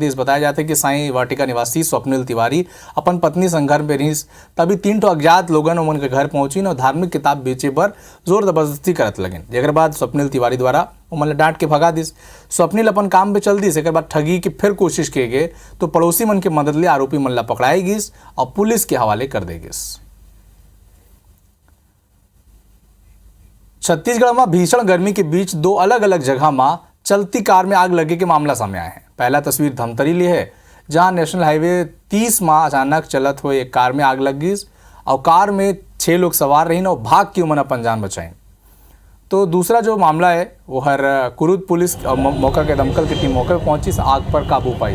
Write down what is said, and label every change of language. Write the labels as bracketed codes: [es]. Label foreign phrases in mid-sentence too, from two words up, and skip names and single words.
[hne] इस बताया जाता है कि साई वाटिका निवासी स्वप्निल तिवारी अपन पत्नी संग घर में रहीस, तभी 3 अज्ञात लोगन उमन के घर पहुंची और धार्मिक किताब बेचे पर जोर जबरदस्ती करत लगे। जेकर बाद स्वप्निल तिवारी द्वारा उमन डांट के भगा दिस। स्वप्निल अपन काम पे चल दिस। एक बाद ठगी की फिर कोशिश किए गए तो पड़ोसी मन के मदद ले आरोपी मन ला पकड़ाई गिस और पुलिस के हवाले कर दे गिस। छत्तीसगढ़ में भीषण गर्मी के बीच 2 अलग अलग जगह में चलती कार में आग लगे के मामला सामने आया है। पहला तस्वीर धमतरी ली है, जहां नेशनल हाईवे 30 में अचानक चलत हुए एक कार में आग लग गई और कार में 6 लोग सवार रही और भाग के उमन अपन जान बचाई। तो दूसरा जो मामला है वो हर कुरुद पुलिस और मौका के दमकल की टीम मौके पर पहुंची, आग पर काबू पाई।